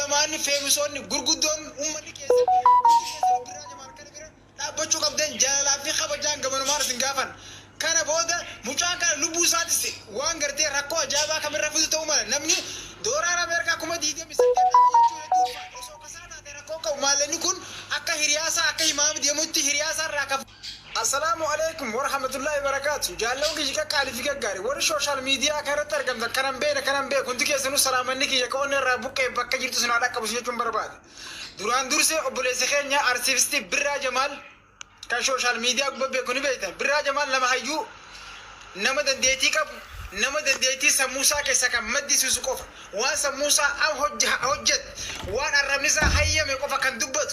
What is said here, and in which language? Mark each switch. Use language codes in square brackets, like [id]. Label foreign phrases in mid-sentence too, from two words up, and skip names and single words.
[om] ulamaan feemisoonni gurguddoon uummanni keessatti biraa jamaal kana bira dhaabbachuu qabdan jaalalaa fi kabajaan gamanumaan isin gaafan. Kana booda mucaan kana lubbuu isaatis waan gartee rakkoo ajaa'ibaa kamirra fidu ta'uu mala namni dooraan Ameerikaa kuma diidee misatee jechuudha osoo kasaa taate rakkoo qabu maallenni kun akka hiriyaasaa akka himaami deemutti hiriyaasaa irraa kafu. [ar] السلام عليكم ورحمة الله وبركاته. [om] Jaallahu kiyya qaali fi gaggaari warri [en] social media [om] kanatti argamta kanan beena kunti keessanuu salaamanni kiyya ka'oonni irraa buqqee bakka jirtu sinaa dhaqqabu jechuun barbaade. Duraan dursee obboleessi keenya artiistii Birraa Jamaal kan [en] social media [om] gubbee kuni beektan. Birraa Jamaal nama hayyuu nama dandeettii qabu nama dandeettii sammuusaa keessa kan maddisiisu qofa waan sammuusaa hojjet waan arrabnisaa hayyame qofa kan dubbatu.